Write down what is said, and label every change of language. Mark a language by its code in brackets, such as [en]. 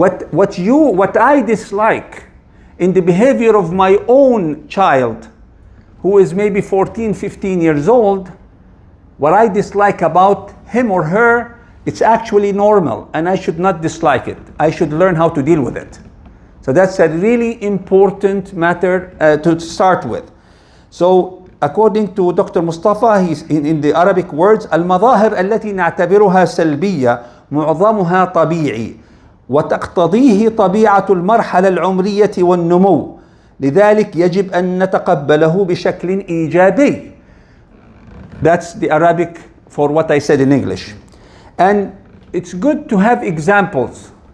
[en] What I dislike in the behavior of my own child, who is maybe 14, 15 years old, what I dislike about him or her, it's actually normal, and I should not dislike it. I should learn how to deal with it. So that's a really important matter to start with. So according to Dr. [ar] Mustafa, [en] he's in the Arabic words, [ar] المظاهر التي نعتبرها سلبية معظمها طبيعي وتقتضيه طبيعة المرحلة العمرية والنمو لذلك يجب أن نتقبله بشكل إيجابي. [en] That's the Arabic for what I said in English. And it's good to have examples.